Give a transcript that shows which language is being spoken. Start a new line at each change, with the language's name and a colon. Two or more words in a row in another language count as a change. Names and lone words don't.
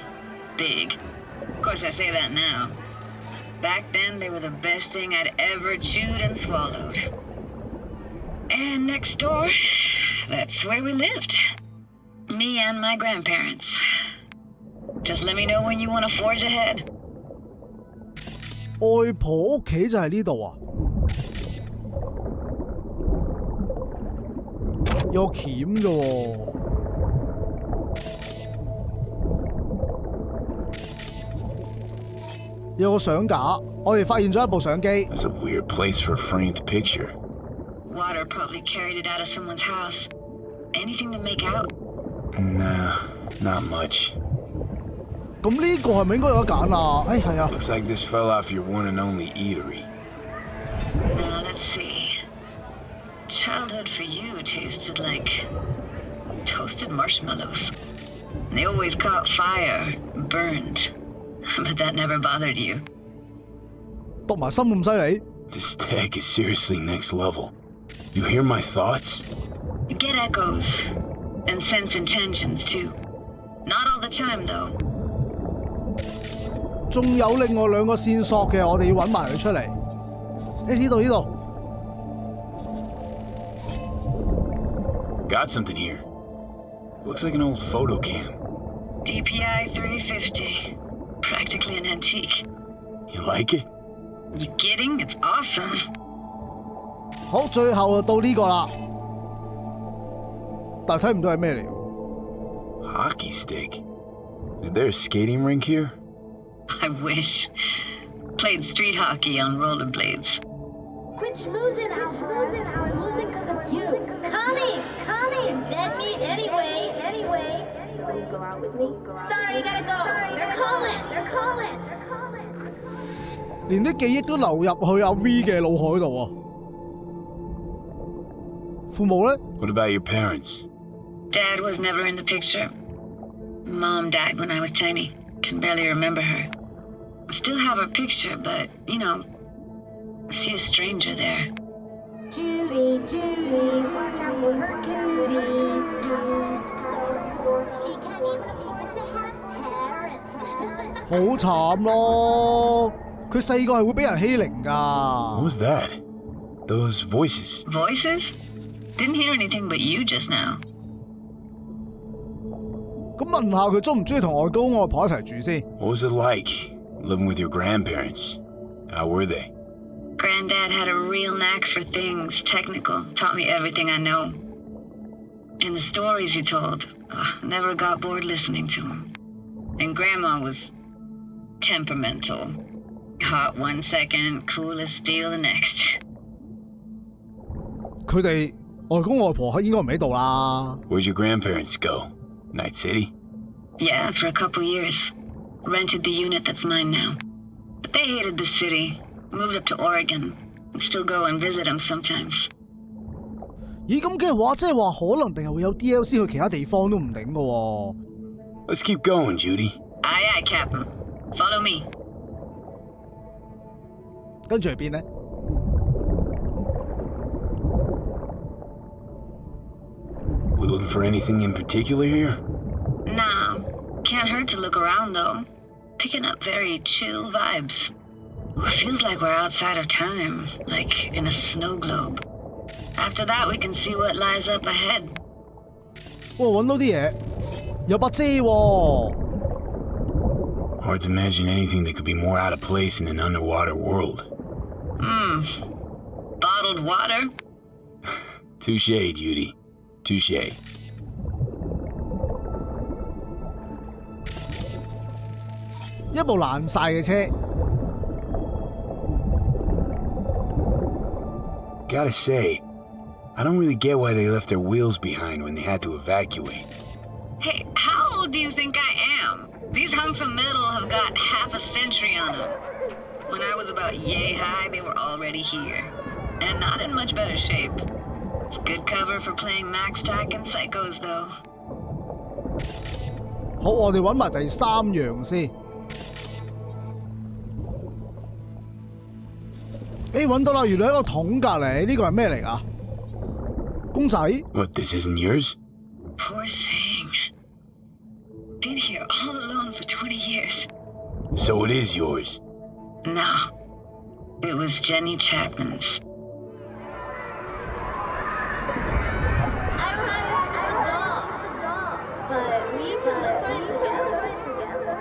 English: Big. Of course, I say that now. Back then, they were the best thing I'd ever chewed and swallowed. And next door, that's where we lived. Me and my grandparents. Just let me know when you want to forge ahead.
Cantonese: 外婆屋企就係呢度啊！有鉗嘅喎。有個相架，我哋發現咗一部相機。
English: That's a weird place for a framed picture. Water probably carried it out of someone's house. Anything to make out? Nah, not much.
Cantonese: 咁呢個係咪應該有得揀啊？係啊。
English: Looks like this fell off your one and only eatery. Now let's see. Childhood for you tasted like toasted marshmallows. They always caught fire, burned. But that never bothered you.
Cantonese: 讀埋心咁犀利。
English: This tech is seriously next level. You hear my thoughts? Get echoes. And sense intentions, too. Not all the time, though.
Cantonese: 仲有另外兩個線索嘅，我哋要揾埋佢出嚟。呢度。
English: Got something here. Looks like an old photo cam. DPI 350. Practically an antique. You like it? You kidding? It's awesome.
Cantonese: 好，最後就到呢個啦。但係睇唔到係咩嚟喎
English: ？Hockey stick? Is there a skating rink here? I wish. Played street hockey on rollerblades. Quit schmoozing, Alvarez. We're losing because of you. Connie! You're dead meat anyway. Will you go out with me? Sorry, gotta go. They're calling.
Cantonese: 連啲記憶都流入去阿 V 嘅腦海度啊！父母咧
English: ？What about your parents? Dad was never in the picture. Mom died when I was tiny. Can barely remember her. Still have her picture, but, you know, see a stranger there. Judy, Judy, watch out for her cooties. So poor, she can't even afford to have parents.
Cantonese: 好慘咯！佢細個係會俾人欺凌㗎。
English: What was that? Those voices. Voices? Didn't hear anything but you just now.
Cantonese: 咁問下佢中唔中意同外公外婆一齊住先
English: What was it like living with your grandparents? How were they? Granddad had a real knack for things technical, taught me everything I know. And the stories he told, never got bored listening to him. And Grandma was temperamental. Hot one second, cool as steel the next.
Cantonese: 佢哋外公外婆應該唔喺度啦。
English: Where'd your grandparents go? Night City? Yeah, for a couple years. Rented the unit that's mine now. But they hated the city. Moved up to Oregon. Still go and visit them sometimes.
Cantonese: 咦，咁嘅話，即係話可能定係會有 DLC 去其他地方都唔定㗎喎。
English: Let's keep going, Judy. Aye, aye, Captain. Follow me.
Cantonese: 跟住去邊呢？
English: We looking for anything in particular here? Nah. Can't hurt to look around, though. Picking up very chill vibes. Feels like we're outside of time, like in a snow globe. After that, we can see what lies up ahead.
Cantonese: 哇，揾到啲嘢，有把遮喎。
English: Hard to imagine anything that could be more out of place in an underwater world. Bottled water? Touché, Judy. Touché.
Cantonese: 一部爛晒嘅車。
English: Gotta say, I don't really get why they left their wheels behind when they had to evacuate. Hey, how old do you think I am? These hunks of metal have got half a century on them. When I was about yay high, they were already here. And not in much better shape. It's good cover for playing Max Tack and Psychos, though.
Cantonese: 好，我哋揾埋第三樣先。揾到啦！原來喺個桶隔離，呢個係咩嚟㗎？公仔
English: What, this isn't yours? Poor thing. Been here all alone for 20 years. So it is yours. No. It was Jenny Chapman's. I don't have a stupid doll, but we can look for it together.